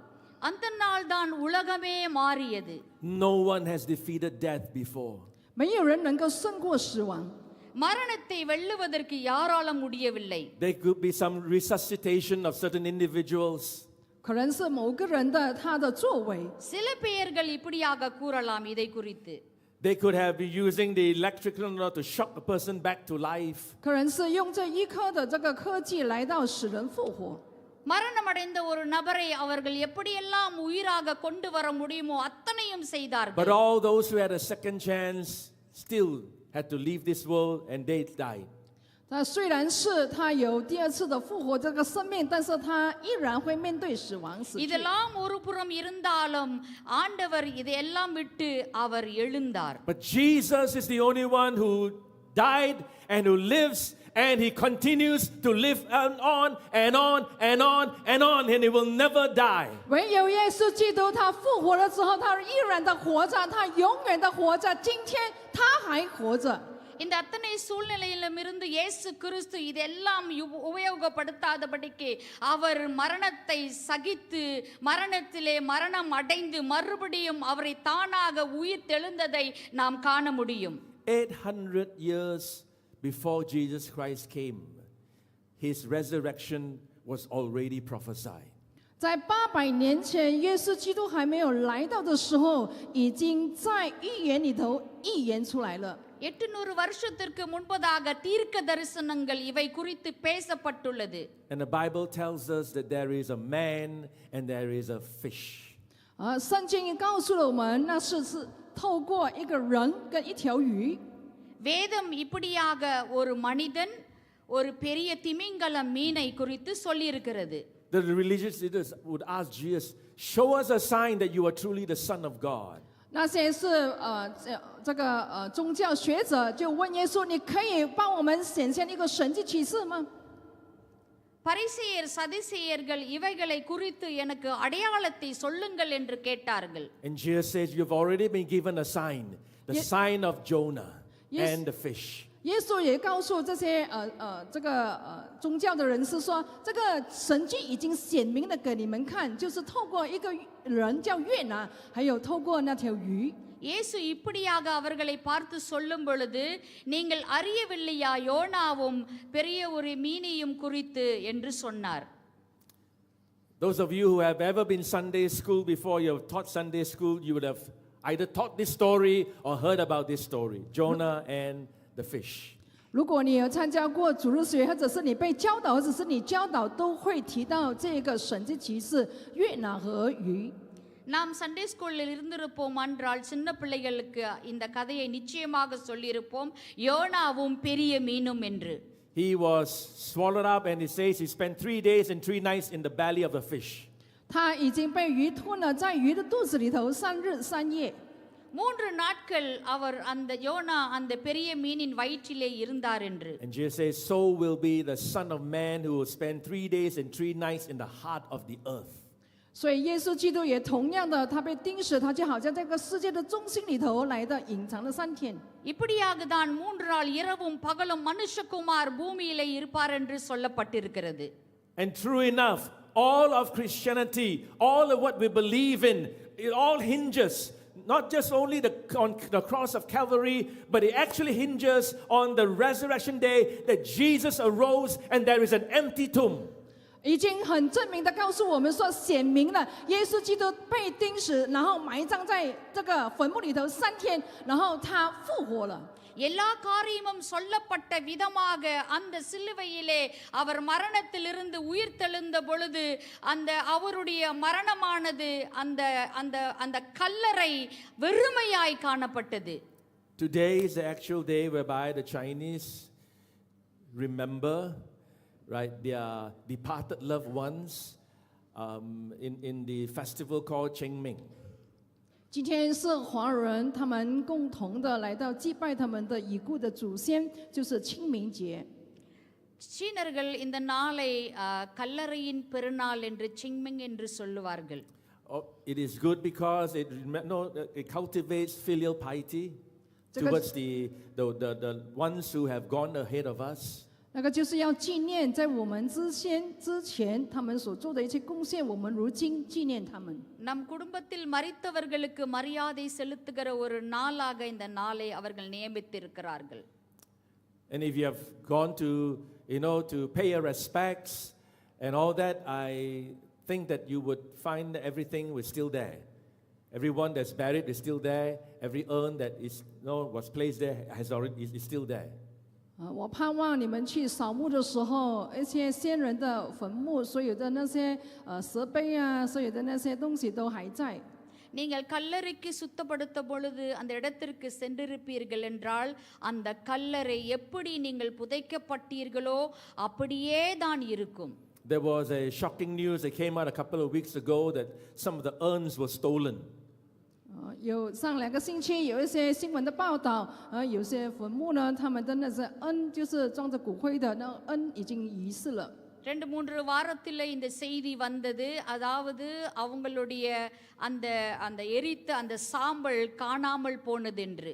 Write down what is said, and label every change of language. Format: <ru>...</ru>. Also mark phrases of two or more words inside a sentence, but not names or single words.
<ta>அந்த நாள் தான் உலகமே மாறியது.</ta> <en>No one has defeated death before.</en> <zh>没有人能够胜过死亡。</zh> <ta>மரணத்தை வெல்லுவதற்கு யாரால முடியவில்லை.</ta> <en>There could be some resuscitation of certain individuals.</en> <zh>可能是某个人的他的作为，</zh> <ta>சில பெயர்கள் இப்படியாக கூறலாம் இதை குறித்து.</ta> <en>They could have been using the electrical to shock a person back to life.</en> <zh>可能是用这一颗的这个科技来到使人复活。</zh> <ta>மரணமடைந்த ஒரு நபரை அவர்கள் எப்படியெல்லாம் உயிராக கொண்டு வர முடியுமோ அத்தனையும்</ta> <en>But</en> <ta>செய்தார்கள்.</ta> <en>all those who had a second chance still had to leave this world and they died.</en> <zh>他虽然是他有第二次的复活这个生命，但是他依然会面对死亡死去。</zh> <ta>இதெல்லாம் ஒரு புறம் இருந்தாலும் ஆண்டவர் இதையெல்லாம் விட்டு அவர் எழுந்தார்.</ta> <en>But Jesus is the only one who died and who lives, and he continues to live on and on and on and on, and he will never die.</en> <zh>唯有耶稣基督，他复活了之后，他依然的活着，他永远的活着。今天他还活着。</zh> <ta>இந்த அத்தனை சூழ்நிலையிலும் இருந்து இயேசு கிறிஸ்து இதெல்லாம் உபயோகப்படுத்தாதபடிக்கு அவர் மரணத்தை சகித்து மரணத்திலே மரணம் அடைந்து மறுபடியும் அவரை தானாக உயிர் தெழுந்ததை நாம் காண முடியும்.</ta> <en>800 years before Jesus Christ came, his resurrection was already prophesied.</en> <zh>在800年前，耶稣基督还没有来到的时候，已经在预言里头预言出来了。</zh> <ta>800 வருஷத்திற்கு முன்பதாக தீர்க்க தரிசனங்கள் இவை குறித்து பேசப்பட்டுள்ளது.</ta> <en>And the Bible tells us that there is a man and there is a fish.</en> <zh>圣经告诉了我们，那是透过一个人跟一条鱼。</zh> <ta>வேதம் இப்படியாக ஒரு மனிதன் ஒரு பெரிய திமிங்கலம் மீனை குறித்து சொல்லியிருக்கிறது.</ta> <en>The religious leaders would ask Jesus, show us a sign that you are truly the Son of God.</en> <zh>那些是这个宗教学者就问耶稣：“你可以帮我们显现一个神迹奇事吗？”</zh> <ta>பரிசேயர் சதுசேயர்கள் இவைகளை குறித்து எனக்கு அடையாளத்தை சொல்லுங்கள் என்று கேட்டார்கள்.</ta> <en>And Jesus says, you've already been given a sign, the sign of Jonah and the fish.</en> <zh>耶稣也告诉这些宗教的人士说，这个神迹已经显明的给你们看，就是透过一个人叫约拿，还有透过那条鱼。</zh> <ta>இயேசு இப்படியாக அவர்களை பார்த்து சொல்லும் பொழுது, நீங்கள் அறியவில்லையா யோனாவும் பெரிய ஒரு மீனையும் குறித்து என்று சொன்னார்.</ta> <en>Those of you who have ever been Sunday school before, you have taught Sunday school, you would have either taught this story or heard about this story, Jonah and the fish.</en> <zh>如果你有参加过主日学，或者是你被教导，或者是你教导，都会提到这个神迹奇事约拿和鱼。</zh> <ta>நாம்</ta> <en>Sunday schoolil</en> <ta>இருந்திருப்போம் என்றால் சின்ன பிள்ளைகளுக்கு இந்த கதையை நிச்சயமாக சொல்லியிருப்போம், யோனாவும் பெரிய மீனும் என்று.</ta> <en>He was swallowed up, and it says he spent 3 days and 3 nights in the belly of the fish.</en> <zh>他已经被鱼吞了，在鱼的肚子里头3日3夜。</zh> <ta>3 நாட்கள் அவர் அந்த யோனா அந்த பெரிய மீனின் வயிற்றிலே இருந்தார் என்று.</ta> <en>And Jesus says, so will be the Son of Man, who will spend 3 days and 3 nights in the heart of the earth.</en> <zh>所以耶稣基督也同样的，他被钉死，他就好像这个世界的中心里头来的隐藏了3天。</zh> <ta>இப்படியாக தான் 3 நாள் இரவும் பகலும் மனுஷகுமார் பூமியிலே இருப்பார் என்று சொல்லப்பட்டிருக்கிறது.</ta> <en>And true enough, all of Christianity, all of what we believe in, it all hinges not just only on the cross of Calvary, but it actually hinges on the resurrection day that Jesus arose and there is an empty tomb.</en> <zh>已经很证明的告诉我们说，显明了耶稣基督被钉死，然后埋葬在这个坟墓里头3天，然后他复活了。</zh> <ta>எல்லா காரியமும் சொல்லப்பட்ட விதமாக அந்த சிலுவையிலே அவர் மரணத்திலிருந்து உயிர்த்தெழுந்த பொழுது அந்த அவருடைய மரணமானது அந்த அந்த அந்த கல்லறை வெறுமையாய் காணப்பட்டது.</ta> <en>Today is the actual day whereby the Chinese remember, right, their departed loved ones in the festival called Qingming.</en> <zh>今天是华人他们共同的来到祭拜他们的已故的祖先，就是清明节。</zh> <ta>சீனர்கள் இந்த நாளை கல்லறையின் பெருநாள் என்று சிங்மிங் என்று சொல்லுவார்கள்.</ta> <en>It is good because it cultivates filial piety towards the ones who have gone ahead of us.</en> <zh>那个就是要纪念在我们之前他们所做的一切贡献，我们如今纪念他们。</zh> <ta>நம் குடும்பத்தில் மரித்தவர்களுக்கு மரியாதை செலுத்துகிற ஒரு நாளாக இந்த நாளை அவர்கள் நியமித்திருக்கிறார்கள்.</ta> <en>And if you have gone to pay your respects and all that, I think that you would find that everything was still there. Everyone that's buried is still there. Every urn that was placed there is still there.</en> <zh>我盼望你们去扫墓的时候，一些先人的坟墓，所有的那些石碑啊，所有的那些东西都还在。</zh> <ta>நீங்கள் கல்லறைக்கு சுத்தப்படுத்த பொழுது அந்த இடத்திற்கு சென்றிருப்பீர்கள் என்றால் அந்த கல்லறை எப்படி நீங்கள் புதைக்கப்பட்டீர்களோ அப்படியே தான் இருக்கும்.</ta> <en>There was a shocking news that came out a couple of weeks ago that some of the urns were stolen.</en> <zh>有上2个星期有一些新闻的报道，有些坟墓呢，他们的那些恩就是装着骨灰的，那恩已经遗失了。</zh> <ta>2-3 வாரத்தில் இந்த செய்தி வந்தது. அதாவது அவங்களுடைய அந்த அந்த எரித்த அந்த சாம்பல் காணாமல் போனது என்று.</ta>